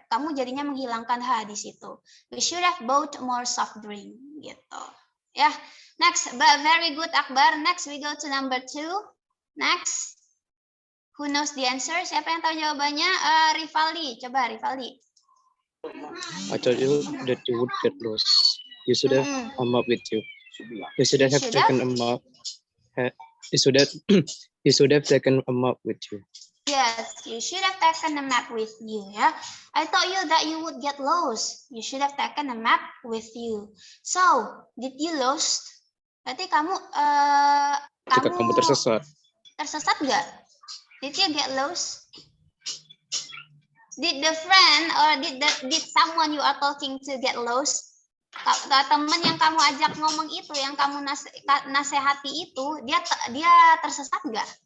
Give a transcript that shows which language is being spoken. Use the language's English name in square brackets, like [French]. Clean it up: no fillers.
[Indonesian] Kamu jadinya menghilangkan H di situ. [English] We should have bought more soft drink gitu. Ya. Next, very good Akbar. Next we go to number 2. Next. Who knows the answer? [Indonesian] Siapa yang tahu jawabannya? Rivaldi. Coba Rivaldi. [English] I told you that you would get lost. You should have a map with you. You should have taken a map. You should have taken a map with you. Yes, you should have taken a map with you. Ya, I told you that you would get lost. You should have taken a map with you. So, did you lost? [Indonesian] Berarti kamu Ketika kamu tersesat. Tersesat nggak? [English] Did you get lost? Did the friend or did someone you are talking to get lost? [Indonesian] Teman yang kamu ajak ngomong itu, yang kamu nasehati itu, dia tersesat nggak?